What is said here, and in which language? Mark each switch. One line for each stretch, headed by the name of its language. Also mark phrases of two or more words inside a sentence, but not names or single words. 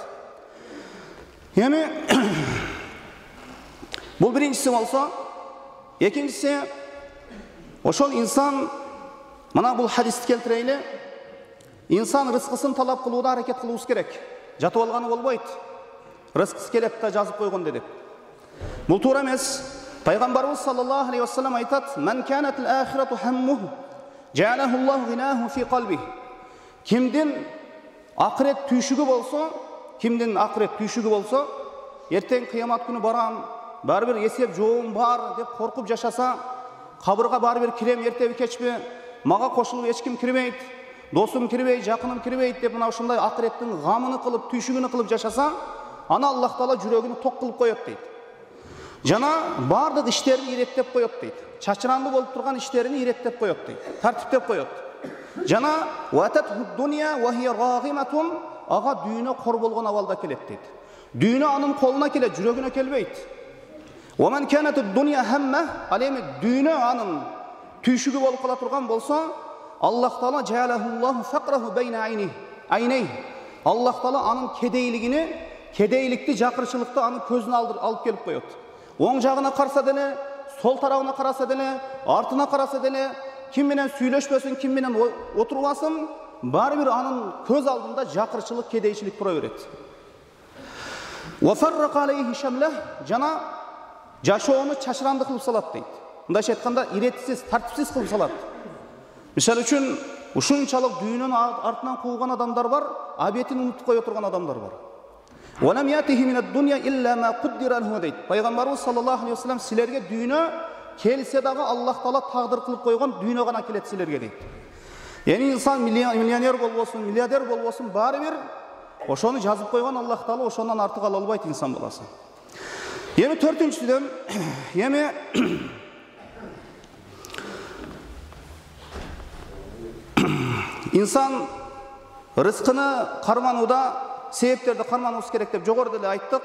Kyrgyz: Эми бул биринчиси болсо, экинчиси, ошол инсан, мына бул хадисти келтирейли, инсан рызкысын талап кылууда аракет кылуусу керек. Жатып алганы болбойт. Рызкысы келет да жазып койгон деп. Бул туура эмес.
Arabic: Пайгамбарыбыз صلى الله عليه وسلم айтат: "من كانت الآخرة همه جعله الله غناه في قلبه."
Kyrgyz: Кимдин акырет түйшүгү болсо, эртең кыямат күнү барам, баары бир эсеп жоом бар деп коркуп жашаса, кабырга баары бир кирем эртеби кечпи, мага кошулуп эч ким кирбейт, досум кирбейт, жакыным кирбейт деп мына ушундай акыреттин гамыны кылып, түйшүгүнү кылып жашаса, ана Аллах Таала жүрөгүнү ток кылып коет дейт. Жана бардык иштерин иреттеп коет дейт. Чачыранды болуп турган иштерин иреттеп коет дейт. Тартиптеп коет. Жана
Arabic: وأتته الدنيا وهي راغمة,
Kyrgyz: ага дүйнө кор болгон абалда келет дейт. Дүйнө анын колуна келет, жүрөгүнө келбейт.
Arabic: ومن كانت الدنيا همه,
Kyrgyz: ал эми дүйнө анын түйшүгү болуп кала турган болсо, Аллах Таала
Arabic: جعله الله فقره بين عينيه.
Kyrgyz: Аллах Таала анын кедейликти, жакырчылыкты анын көзүнө алып келип коет. Оң жагына караса деле, сол тарабына караса деле, артына караса деле, ким менен сүйлөшпөсүн, ким менен отурбасын, баары бир анын көз алдында жакырчылык, кедейчилик тура берет.
Arabic: وفرق عليه شمله,
Kyrgyz: жана жашоону чачыранды кылып салат дейт. Мындайча айтканда, иретсиз, тартипсиз кылып салат. Мисалы үчүн, ушунчалык дүйнөнүн артынан кууган адамдар бар, абетин унутуп кое турган адамдар бар.
Arabic: وَلَمْ يَأْتِهِ مِنَ الدُّنْيَا إِلَّا مَا قُدِّرَ لَهُ дейт.
Kyrgyz: Пайгамбарыбыз
Arabic: صلى الله عليه وسلم
Kyrgyz: силерге дүйнө келсе дагы Аллах Таала тагдыр кылып койгон дүйнө гана келет силерге дейт. Эми инсан миллионер болбосун, миллиардер болбосун, баары бир ошону жазып койгон Аллах Таала ошондон артык ала албайт инсан баласы. Эми төртүнчүдөн, инсан рызкыны карманууда себептерди кармануусу керек деп жогоруда эле айттык.